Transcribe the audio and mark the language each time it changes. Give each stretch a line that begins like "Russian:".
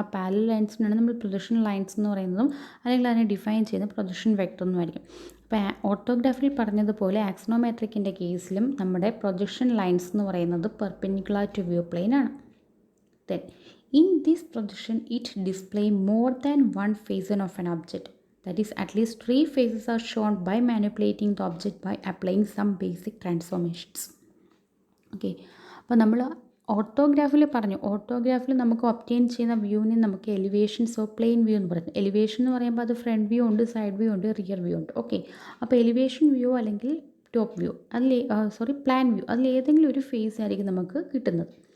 Malayalam: ആ പാരലൽ ലൈൻസിനാണ് നമ്മൾ projection lines എന്ന് പറയുന്നതും അല്ലെങ്കിൽ അതിനെ ഡിഫൈൻ ചെയ്യുന്നത് പ്രൊജക്ഷൻ വെക്ടർ എന്നുമായിരിക്കും. അപ്പോൾ ഓർത്തോഗ്രാഫിയിൽ പറഞ്ഞതുപോലെ ആക്സോണോമെട്രിക്കിൻ്റെ കേസിലും നമ്മുടെ പ്രൊജക്ഷൻ ലൈൻസ് എന്ന് പറയുന്നത്
English: perpendicular to view plane
Malayalam: ആണ്.
English: Then in this projection it display more than one phase of an object. That is, at least 3 phases are shown by manipulating the object by applying some basic transformations.
Malayalam: Okay, അപ്പോൾ നമ്മൾ ഓർത്തോഗ്രാഫിൽ പറഞ്ഞു, ഓർത്തോഗ്രാഫിൽ നമുക്ക് obtain ചെയ്യുന്ന വ്യൂവിനെ നമുക്ക് elevations of plane view എന്ന് പറയുന്നത്. Elevation എന്ന് പറയുമ്പോൾ അത് ഫ്രണ്ട് വ്യൂ ഉണ്ട്, സൈഡ് വ്യൂ ഉണ്ട്, റിയർ വ്യൂ ഉണ്ട്. ഓക്കെ, അപ്പോൾ എലിവേഷൻ വ്യൂ അല്ലെങ്കിൽ ടോപ്പ് വ്യൂ പ്ലാൻ വ്യൂ അതിലേതെങ്കിലും ഒരു ഫേസ് ആയിരിക്കും നമുക്ക് കിട്ടുന്നത്.